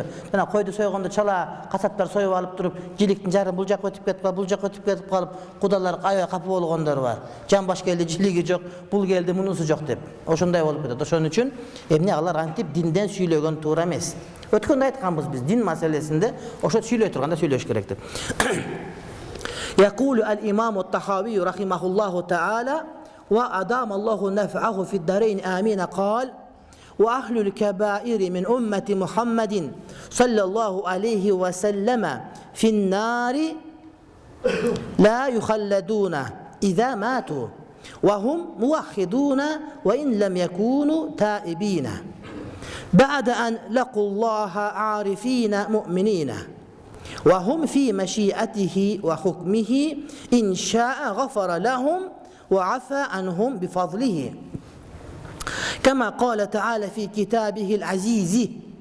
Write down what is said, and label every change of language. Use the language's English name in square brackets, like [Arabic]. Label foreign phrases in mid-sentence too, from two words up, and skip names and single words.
[Kyrgyz] Жана койду сойгондо чала касаптар союп алып туруп, жиликтин жары бул жакка өтүп кетип калып, бул жакка өтүп кетип калып, кудалар аябай капа болгондор бар. Жамбаш келди, жилиги жок, бул келди, мунусу жок деп. Ошондой болуп кетет. Ошон үчүн эмне алар антип динден сүйлөгөн туура эмес. Өткөндө айтканбыз биз дин маселесинде ошо сүйлөй турганда сүйлөш керек деп. [Arabic] يقول الإمام الطحاوي رحمه الله تعالى وأدام الله نفعه في الدارين آمين قال وأهل الكبائر من أمة محمد صلى الله عليه وسلم في النار لا يخلدون إذا ماتوا وهم موحدون وإن لم يكونوا تائبين بعد أن لقوا الله عارفين مؤمنين وهم في مشيئته وحكمه إن شاء غفر لهم وعفى عنهم بفضله كما قال تعالى في كتابه العزيز